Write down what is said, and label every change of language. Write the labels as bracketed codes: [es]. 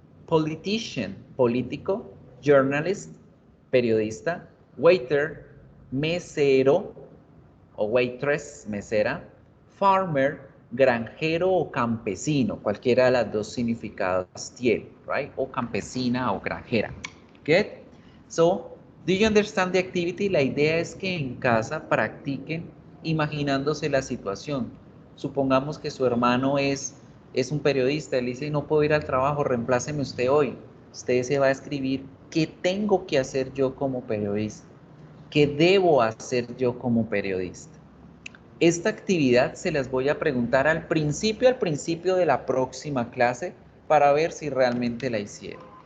[es] Politician, político. Journalist, periodista. Waiter, mesero o waitress, mesera. Farmer, granjero o campesino. Cualquiera de las dos significados tiene, right? O campesina o granjera. Good? [en] So, do you understand the activity? [es] La idea es que en casa practiquen imaginándose la situación. Supongamos que su hermano es un periodista, él dice, no puedo ir al trabajo, reempláceme usted hoy. Usted se va a escribir, ¿qué tengo que hacer yo como periodista? ¿Qué debo hacer yo como periodista? Esta actividad se las voy a preguntar al principio de la próxima clase para ver si realmente la hicieron.